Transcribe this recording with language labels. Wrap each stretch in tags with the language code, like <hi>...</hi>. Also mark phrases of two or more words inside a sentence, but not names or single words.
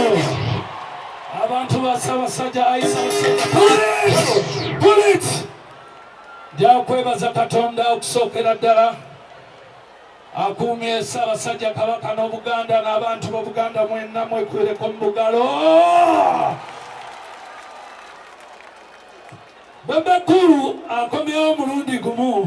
<lg>Abantu basabasajja ayisabasajja.</lg> <en>Pull it!</en> <lg>Jakwebaza Katonda okusookera ddala. Akuumye Ssaabasajja Kabaka n'Obuganda n'abantu b'Obuganda mwenna mwekwereko mu bugalo. Bebekulu akomyewo omulundi gumu.</lg>